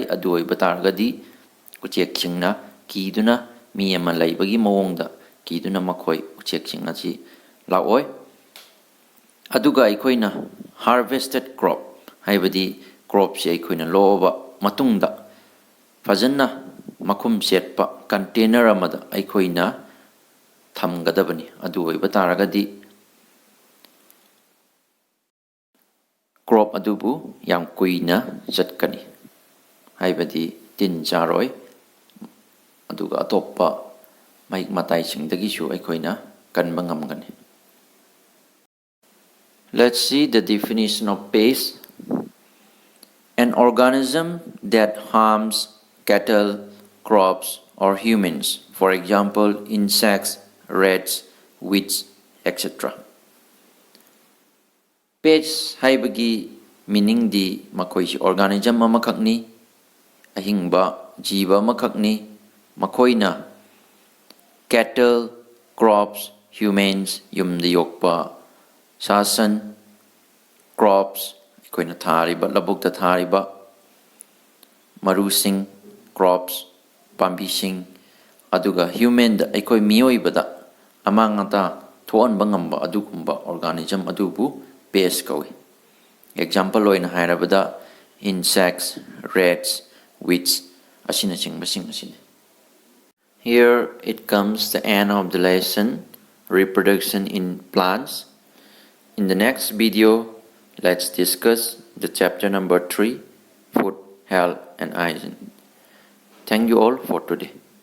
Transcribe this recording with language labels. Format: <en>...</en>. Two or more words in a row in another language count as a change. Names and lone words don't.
<mni>Adu oiba taragadi uchek singna kiduna mi ama laibagi mawongda kiduna makhoi ꯎꯆꯦꯛꯁꯤꯡ ꯑꯁꯤ ꯂꯥꯛꯑꯣꯏ꯫ ꯑꯗꯨꯒ ꯑꯩꯈꯣꯏꯅ</mni> <en>harvested crop</en> <mni>ꯍꯥꯏꯕꯗꯤ ꯀ꯭ꯔꯣꯞꯁꯤ ꯑꯩꯈꯣꯏꯅ ꯂꯣꯛꯑꯕ ꯃꯇꯨꯡꯗ ꯐꯖꯅ ꯃꯈꯨꯝ ꯆꯦꯠꯄ ꯀꯟꯇꯦꯅꯔ ꯑꯃꯗ ꯑꯩꯈꯣꯏꯅ ꯊꯝꯒꯗꯕꯅꯤ꯫ ꯑꯗꯨ ꯑꯣꯏꯕ ꯇꯥꯔꯒꯗꯤ ꯀ꯭ꯔꯣꯞ ꯑꯗꯨꯕꯨ ꯌꯥꯝ ꯀꯨꯏꯅ ꯆꯠꯀꯅꯤ, ꯍꯥꯏꯕꯗꯤ ꯇꯤꯟ ꯆꯥꯔꯣꯏ, ꯑꯗꯨꯒ ꯑꯇꯣꯞꯄ ꯃꯍꯤꯛ ꯃꯇꯥꯏꯁꯤꯡꯗꯒꯤꯁꯨ ꯑꯩꯈꯣꯏꯅ ꯀꯟꯕ ꯉꯝꯒꯅꯤ꯫</mni> <en>Let's see the definition of pest. An organism that harms cattle, crops, or humans, for example, insects, rats, weeds, etc.</en> <mni>Pest haibagi meaning di makoisi organism amakakni, ahingba jiba amakakni, makoina</mni> <en>cattle, crops, humans,</en> <mni>yumda yokpa sasan, crops, ꯑꯩꯈꯣꯏꯅ ꯊꯥꯔꯤꯕ ꯂꯧꯕꯨꯛꯇ ꯊꯥꯔꯤꯕ ꯃꯔꯨꯁꯤꯡ, crops, ꯄꯥꯝꯕꯤꯁꯤꯡ, ꯑꯗꯨꯒ ꯍ꯭ꯌꯨꯃꯦꯟꯗ ꯑꯩꯈꯣꯏ ꯃꯤꯑꯣꯏꯕꯗ ꯑꯃꯥꯡ ꯑꯇꯥ ꯊꯣꯛꯍꯟꯕ ꯉꯝꯕ ꯑꯗꯨꯒꯨꯝꯕ ꯑꯣꯔꯒꯥꯅꯤꯖꯝ ꯑꯗꯨꯕꯨ ꯄꯦꯁ ꯀꯧꯏ꯫ ꯑꯦꯛꯖꯥꯝꯄꯜ ꯑꯣꯏꯅ ꯍꯥꯏꯔꯕꯗ</mni> <en>insects, rats, weeds</en> <mni>ꯑꯁꯤꯅꯆꯤꯡꯕꯁꯤꯡ ꯑꯁꯤꯅꯤ꯫</mni> <en>Here it comes the end of the lesson, reproduction in plants. In the next video, let's discuss the chapter number 3, food, health and hygiene. Thank you all for today.</en>